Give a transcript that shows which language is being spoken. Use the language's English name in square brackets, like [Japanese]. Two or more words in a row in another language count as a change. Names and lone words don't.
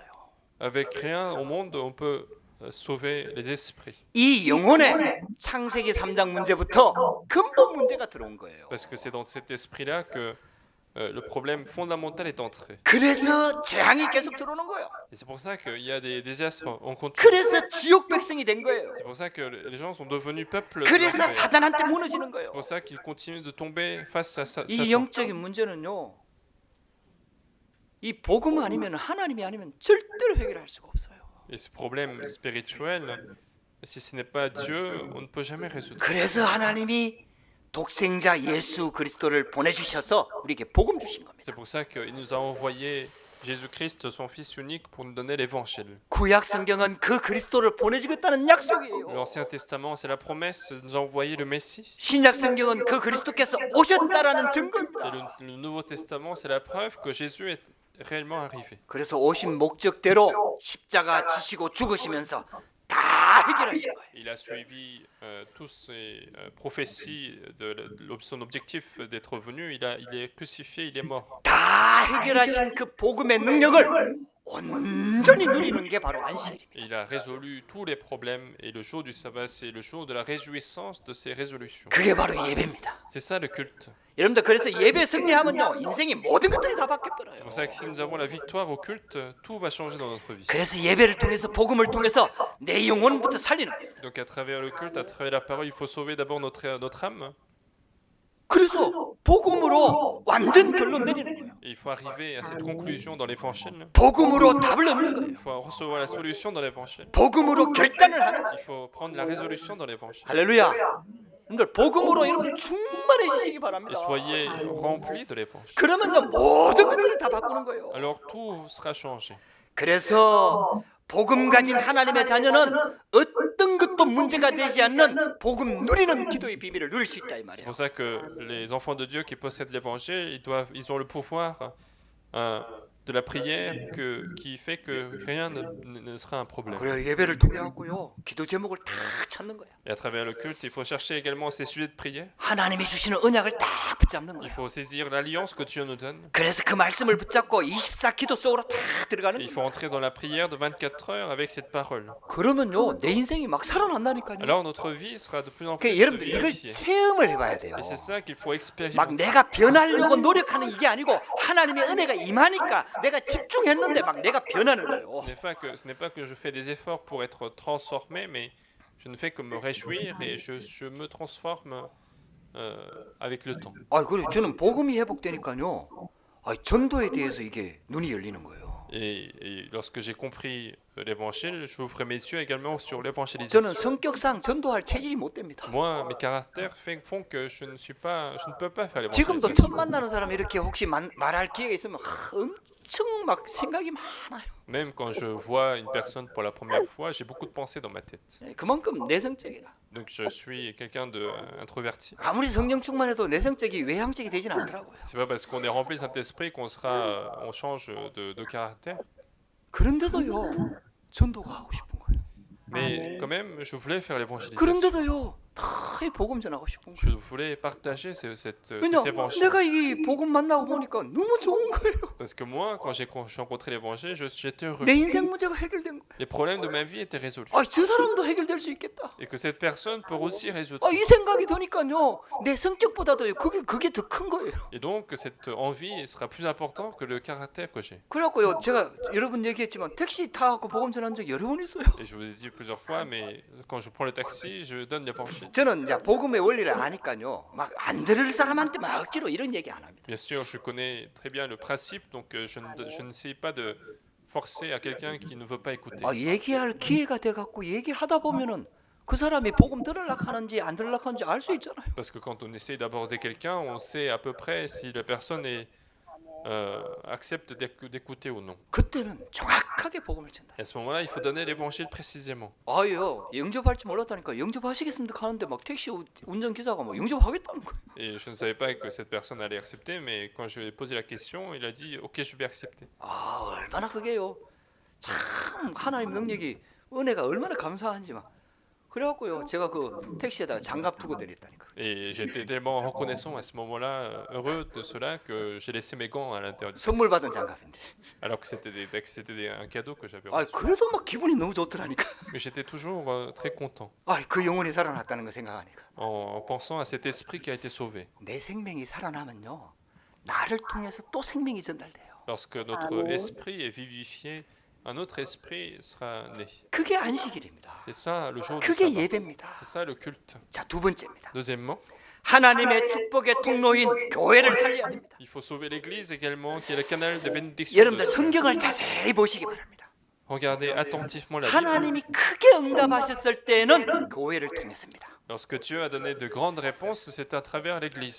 [French] Avec rien au monde, on peut sauver les esprits. [Korean] 이 영혼에 창세기 3장 문제부터 근본 문제가 들어온 거예요. [French] Parce que c'est dans cet esprit-là que le problème fondamental est entré. [Korean] 그래서 재앙이 계속 들어오는 거예요. [French] Et c'est pour ça qu'il y a des désastres en continu. [Korean] 그래서 지옥 백성이 된 거예요. [French] C'est pour ça que les gens sont devenus peuple. de [Korean] 그래서 [French] l'enfer. [Korean] 사단한테 무너지는 거예요. [French] C'est pour ça qu'ils continuent de tomber face à [Korean] 이 [French] Satan. [Korean] 영적인 문제는요, 이 복음 아니면 하나님이 아니면 절대로 해결할 수가 없어요. [French] Et ce problème spirituel, si ce n'est pas Dieu, on ne peut jamais résoudre. [Korean] 그래서 하나님이 독생자 예수 그리스도를 보내주셔서 우리에게 복음 주신 겁니다. [French] C'est pour ça qu'il nous a envoyé Jésus-Christ, son Fils unique, pour nous donner l'évangile. [Korean] 구약 성경은 그 그리스도를 보내주겠다는 약속이에요. [French] L'Ancien Testament, c'est la promesse de nous envoyer le Messie. [Korean] 신약 성경은 그 그리스도께서 오셨다라는 [French] Et [Korean] 증거입니다. [French] le Nouveau Testament, c'est la preuve que Jésus est réellement arrivé. [Korean] 그래서 오신 목적대로 십자가 지시고 죽으시면서 다 해결하신 거예요. [French] Il a suivi toutes ces prophéties de son objectif d'être venu. Il est crucifié, il est mort. [Korean] 다 해결하신 그 복음의 능력을 온전히 누리는 게 바로 안식일입니다. [French] Et il a résolu tous les problèmes. Et le jour du sabbat, c'est le jour de la réjouissance de ces résolutions. [Korean] 그게 바로 예배입니다. [French] C'est ça le culte. [Korean] 여러분들 그래서 예배 승리하면요, 인생의 모든 것들이 다 바뀌어 [French] C'est [Korean] 버려요. [French] pour ça que si nous avons la victoire au culte, tout va changer dans notre vie. [Korean] 그래서 예배를 통해서 복음을 통해서 내 영혼부터 살리는 거예요. [French] Donc à travers le culte, à travers la parole, il faut sauver d'abord notre âme. [Korean] 그래서 복음으로 완전 결론 내리는 거예요. [French] Et il faut arriver à cette conclusion dans l'évangile. [Korean] 복음으로 답을 얻는 거예요. [French] Il faut recevoir la solution dans l'évangile. [Korean] 복음으로 결단을 하는 거예요. [French] Il faut prendre la résolution dans l'évangile. [Korean] 할렐루야. 여러분들 복음으로 여러분 충만해지시기 [French] Et [Korean] 바랍니다. [French] soyez remplis de l'évangile. [Korean] 그러면요 모든 것들을 다 바꾸는 거예요. [French] Alors tout sera changé. [Korean] 그래서 복음 가진 하나님의 자녀는 어떤 것도 문제가 되지 않는 복음 누리는 기도의 비밀을 누릴 수 있다 이 [French] C'est [Korean] 말이에요. [French] pour ça que les enfants de Dieu qui possèdent l'évangile, ils ont le pouvoir de la prière qui fait que rien ne sera un problème. [Korean] 그래 예배를 통해 갖고요 기도 제목을 다 찾는 거예요. [French] Et à travers le culte, il faut chercher également ces sujets de prière. [Korean] 하나님이 주시는 언약을 다 붙잡는 [French] Il [Korean] 거예요. [French] faut saisir l'alliance que Dieu nous donne. [Korean] 그래서 그 말씀을 붙잡고 24 기도 속으로 다 들어가는 [French] Et il [Korean] 거예요. [French] faut entrer dans la prière de 24 heures avec cette parole. [Korean] 그러면요 내 인생이 막 살아난다니까요. [French] Alors notre vie sera de plus en plus [Korean] 그러니까 여러분들 이걸 [French] vivifiée. [Korean] 체험을 해봐야 돼요. [French] Et c'est ça qu'il faut [Korean] 막 [French] expérimenter. [Korean] 내가 변하려고 노력하는 이게 아니고 하나님의 은혜가 임하니까 내가 집중했는데 막 내가 변하는 거예요. [French] Ce n'est pas que je fais des efforts pour être transformé, mais je ne fais que me réjouir et je me transforme avec le temps. [Korean] 아, 그래 저는 복음이 회복되니까요. 아, 전도에 대해서 이게 눈이 열리는 거예요. [French] Et lorsque j'ai compris l'évangile, j'ouvre mes yeux également sur [Korean] 저는 [French] l'évangélisation. [Korean] 성격상 전도할 체질이 못 됩니다. [French] Moi, mes caractères font que je ne peux pas faire [Korean] 지금도 [French] l'évangélisation. [Korean] 처음 만나는 사람 이렇게 혹시 말할 기회가 있으면 엄청 막 생각이 많아요. [French] Même quand je vois une personne pour la première fois, j'ai beaucoup de pensées dans ma tête. [Korean] 그만큼 내성적이라. [French] Donc je suis quelqu'un d'introverti. [Korean] 아무리 성령 충만해도 내성적이 외향적이 되진 않더라고요. [French] C'est pas parce qu'on est rempli de Saint-Esprit on change de caractère. [Korean] 그런데도요 전도가 하고 싶은 거예요. [French] Mais quand même, je voulais faire l'évangélisation. [Korean] 그런데도요 다 가까이 복음 전하고 싶은 거예요. [French] Je voulais partager cet [Korean] 왜냐? [French] évangile. [Korean] 내가 이 복음 만나고 보니까 너무 좋은 거예요. [French] Parce que moi, quand j'ai rencontré l'évangile, j'étais heureux. [Korean] 내 인생 문제가 해결된 거예요. [French] Les problèmes de ma vie étaient résolus. [Korean] 저 사람도 해결될 수 있겠다. Et que cette personne peut aussi résoudre. 이 생각이 드니까요. 내 성격보다도 그게 더 큰 거예요. [French] Et donc, cette envie sera plus importante que le caractère que j'ai. [Korean] 그래갖고요. 제가 여러 번 얘기했지만 택시 타갖고 복음 전한 적 여러 번 있어요. [French] Et je vous ai dit plusieurs fois, mais quand je prends le taxi, je donne l'évangile. [Korean] 저는 이제 복음의 원리를 아니까요. 막 안 들을 사람한테 막 억지로 이런 얘기 안 합니다. [French] Bien sûr, je connais très bien le principe, donc je n'essaie pas de forcer à quelqu'un qui ne veut pas écouter. [Korean] 얘기할 기회가 돼갖고 얘기하다 보면은 그 사람이 복음 들으려고 하는지 안 들으려고 하는지 알 수 있잖아요. [French] Parce que quand on essaie d'aborder quelqu'un, on sait à peu près si la personne accepte d'écouter ou non. [Korean] 그때는 정확하게 복음을 전다. [French] Et à ce moment-là, il faut donner l'évangile précisément. [Korean] 영접할지 몰랐다니까 영접하시겠습니다 하는데 막 택시 운전기사가 뭐 영접하겠다는 거예요. [French] Et je ne savais pas que cette personne allait accepter, mais quand je lui ai posé la question, il a dit « Ok, je vais accepter ». [Korean] 얼마나 그게요. 참 하나님 능력이 은혜가 얼마나 감사한지 막. 그래갖고요 제가 그 택시에다가 장갑 두고 내렸다니까. [French] Et j'étais tellement reconnaissant à ce moment-là, heureux de cela, que j'ai laissé mes gants à l'intérieur du taxi. [Korean] 선물 받은 장갑인데. [French] Alors que c'était un cadeau que j'avais reçu. [Korean] 그래도 막 기분이 너무 좋더라니까. [French] Mais j'étais toujours très content [Korean] 그 영혼이 살아났다는 거 생각하니까. [French] en pensant à cet esprit qui a été sauvé. [Korean] 내 생명이 살아나면요 나를 통해서 또 생명이 전달돼요. [French] Lorsque notre esprit est vivifié, un autre esprit sera né. [Korean] 그게 안식일입니다. [French] C'est ça le jour du [Korean] 그게 [French] sabbat. [Korean] 예배입니다. [French] C'est ça le culte. [Korean] 자, 두 번째입니다. [French] Deuxièmement, [Korean] 하나님의 축복의 통로인 교회를 살려야 됩니다. [French] il faut sauver l'Église également, qui est le canal de bénédiction. [Korean] 여러분들 성경을 자세히 보시기 바랍니다. [French] Regardez attentivement la Bible. [Korean] 하나님이 크게 응답하셨을 때는 교회를 통했습니다. [French] Lorsque Dieu a donné de grandes réponses, c'est à travers l'Église.